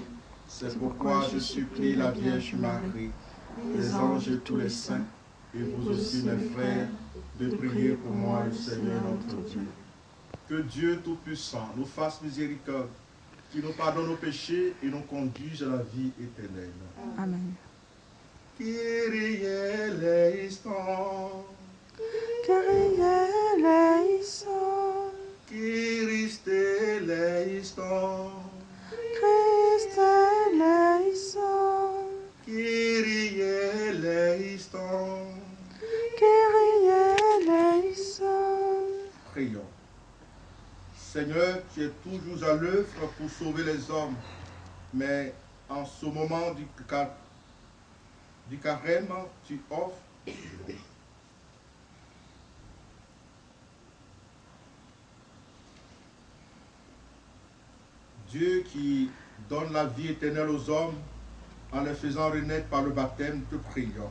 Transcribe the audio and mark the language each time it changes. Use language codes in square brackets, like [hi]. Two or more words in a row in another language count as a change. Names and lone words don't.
[fr] C'est pourquoi je supplie la Vierge Marie, les anges et tous les saints, et vous aussi mes frères, de prier pour moi le Seigneur notre Dieu. Que Dieu Tout-Puissant nous fasse miséricorde, qu'il nous pardonne nos péchés et nous conduise à la vie éternelle. Amen. [el] Κύριε ελέησον, Κύριε ελέησον, Χριστέ ελέησον, Χριστέ ελέησον, Κύριε ελέησον. Κύριε ελέησον. [fr] Prions. Seigneur, tu es toujours à l'œuvre pour sauver les hommes, mais en ce moment du carême, tu offres Dieu qui donne la vie éternelle aux hommes en les faisant renaître par le baptême, te prions.